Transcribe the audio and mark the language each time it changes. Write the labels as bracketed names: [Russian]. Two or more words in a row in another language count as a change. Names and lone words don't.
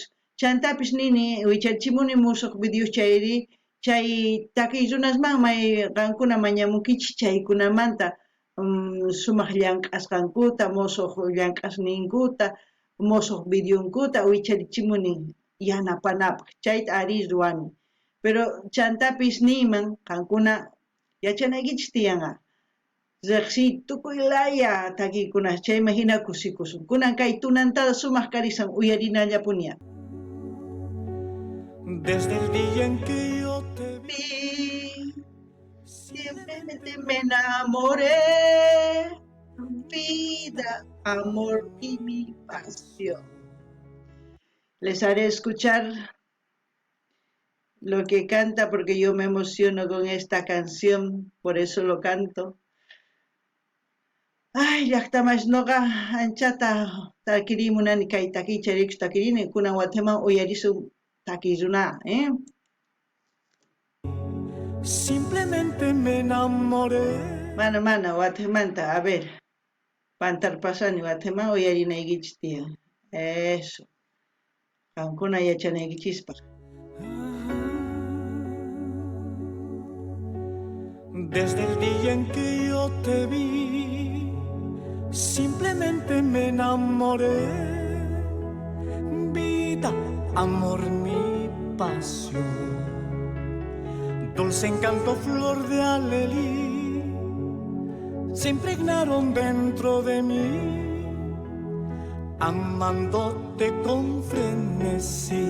[Quechua] Chantapis nini wichachimuni musuq videos chayri, chay takiy runasmanmay qankuna mañamunkichis chaykunamanta sumaq llank'asqankuta, musuq llank'asninkuta, musuq videonkuta wicharichimuni yanapanapaq, chayta ari ruwani. Pero chantapis niyman qankuna yachanaykichis tiyanqa. Riqsi tukuylaya takiykuna chayman hina kusikusun. Kunan kay tunantada sumaq karisan uyarinallapuña. [Spanish] Desde el día en que yo te vi, simplemente me enamoré, vida, amor y mi pasión. Les haré escuchar lo que canta porque yo me emociono con esta canción, por eso lo canto. [Quechua] Ay, llaqtamash noqa anchata takirimunani kay takiy charikus takirini kunan wataman uyarisun takiy runa, [Spanish] simplemente me enamoré. [Quechua] Mana watamanta, [Spanish] a ver, [Quechua] pantarpasani wataman uyarinaykichis tiyan. [Spanish] Eso. [Quechua] Qankuna yachanaykichispaq. [Spanish] Desde el día en que yo te vi, simplemente me enamoré. Vida, amor, mi pasión, dulce encanto, flor de alelí, se impregnaron dentro de mí, amándote con frenesí.